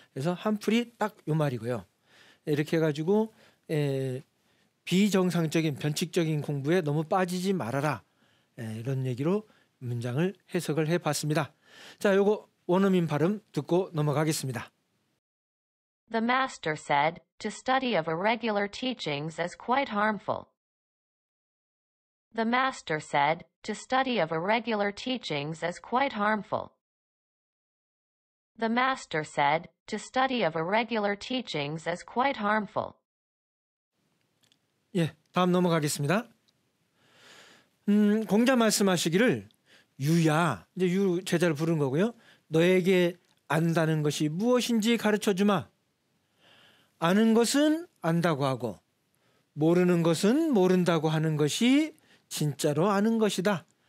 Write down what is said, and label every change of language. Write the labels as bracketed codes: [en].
[ko] 그래서 harmful이 딱 요 말이고요. 이렇게 해가지고 비정상적인, 변칙적인 공부에 너무 빠지지 말아라, 이런 얘기로 문장을 해석을 해봤습니다. 자, 요거 원어민 발음 듣고 넘어가겠습니다. [en] The master said, to study of irregular teachings is quite harmful. The master said, to study of irregular teachings is quite harmful. The master said, to study of irregular teachings is quite harmful. [ko] 다음 넘어가겠습니다. 공자 말씀하시기를 유야, 이제 유 제자를 부른 거고요. 너에게 안다는 것이 무엇인지 가르쳐 주마. 아는 것은 안다고 하고 모르는 것은 모른다고 하는 것이 진짜로 아는 것이다.